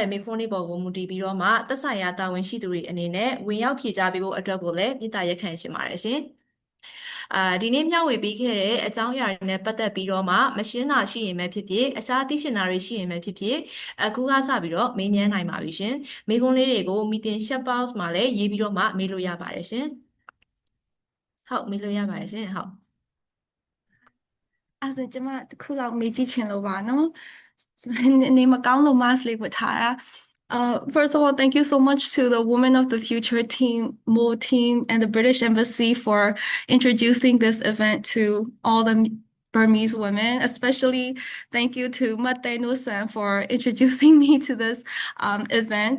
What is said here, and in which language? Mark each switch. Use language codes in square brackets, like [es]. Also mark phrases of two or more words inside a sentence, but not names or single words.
[my] တဲ့မေးခွန်းလေးပေါ်ကိုမူတည်ပြီးတော့မှသက်ဆိုင်ရာတာဝန်ရှိသူတွေအနေနဲ့ဝင်ရောက်ဖြေကြားပေးဖို့အတွက်ကိုလည်းမေတ္တာရက်ခံရှင်ပါတယ်ရှင်ဒီနေ့မျှဝေပေးခဲ့တဲ့အကြောင်းအရာတွေနဲ့ပတ်သက်ပြီးတော့မှမရှင်းတာရှိရင်ပဲဖြစ်ဖြစ်အခြားသိရှင်တာတွေရှိရင်ပဲဖြစ်ဖြစ်အခုကစပြီးတော့မေးမြန်းနိုင်ပါပြီရှင်မေးခွန်းလေးတွေကို [en] meeting chat box [my] မှာလည်းရေးပြီးတော့မှမေးလို့ရပါတယ်ရှင်ဟုတ်မေးလို့ရပါတယ်ရှင်ဟုတ် အဲ့ဒါကျမတစ်ခုလောက်မေးကြည့်ချင်လို့ပါနော်နေမကောင်းလို့ mask လေးဝတ်ထားတာ [en] First of all, thank you so much to the Women of the Future team, MO team, and the British Embassy for introducing this event to all the Burmese women. Especially thank you to Mate Nusan for introducing me to this event.